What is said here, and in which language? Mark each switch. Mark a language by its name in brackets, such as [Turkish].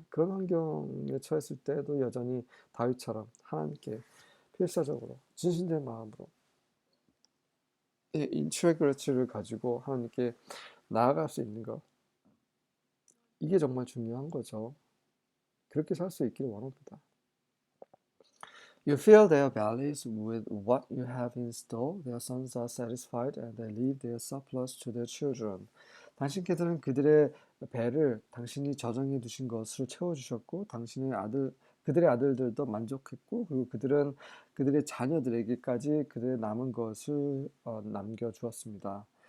[Korean] 그런 환경에 처했을 때도 여전히 다윗처럼 하나님께 필사적으로 진실된 마음으로 인트리그리티를 가지고 하나님께 나아갈 수 있는 것 이게 정말 중요한 거죠. 그렇게 살 수 있기를 원합니다. [English] You fill their bellies with what you have in store. Their sons are satisfied and they leave their surplus to their children. [Korean] 당신께서는 그들의 배를 당신이 저장해 두신 것으로 채워주셨고 그들의 아들들도 만족했고 그리고 그들은 그들의 자녀들에게까지 그들의 남은 것을 남겨주었습니다.